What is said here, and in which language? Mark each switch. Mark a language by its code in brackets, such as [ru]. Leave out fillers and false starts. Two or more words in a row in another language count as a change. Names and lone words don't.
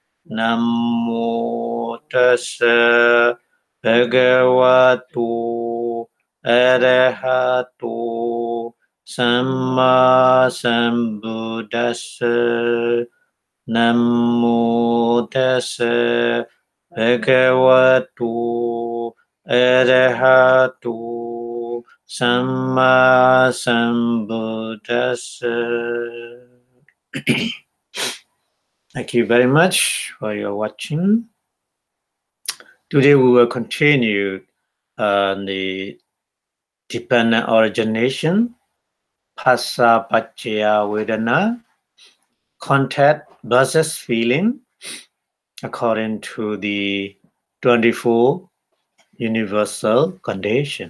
[pi] Namo Tassa Bhagavato Arahato Samma Sambuddhassa. Namo Tassa Bhagavato Arahato Samma Sambuddhassa. [en] Thank you very much for your watching. Today we will continue the dependent origination, [pi] Phassa Pachaya Vedana, [en] contact versus feeling, according to the 24 universal condition.